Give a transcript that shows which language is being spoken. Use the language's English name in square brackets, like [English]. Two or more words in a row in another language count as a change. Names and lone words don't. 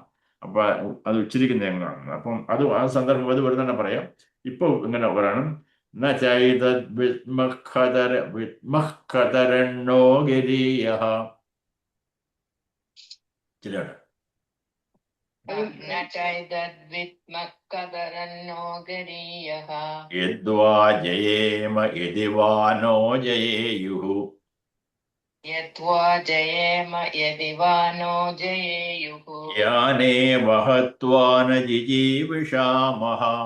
[Malayalam] അപ്പൊ അത് ഉച്ചരിക്കുന്ന എങ്ങനെയാണ്? അപ്പം ആ സന്ദർഭം അത് വരുന്ന പറയാം. ഇപ്പൊ ഇങ്ങനെ പറയണം, [Sanskrit] ന ചൈതത് വിത്മഖതരന്നോ ഗരീയഃ. [Malayalam] ശരിയാണ്. [Sanskrit] न चैतद्विद्मः कतरन्नो गरीयः यद्वा जयेम यदि वा नो जयेयुः यद्वा जयेम यदि वा नो जयेयुः याने वहत्वा न जिजीविषामः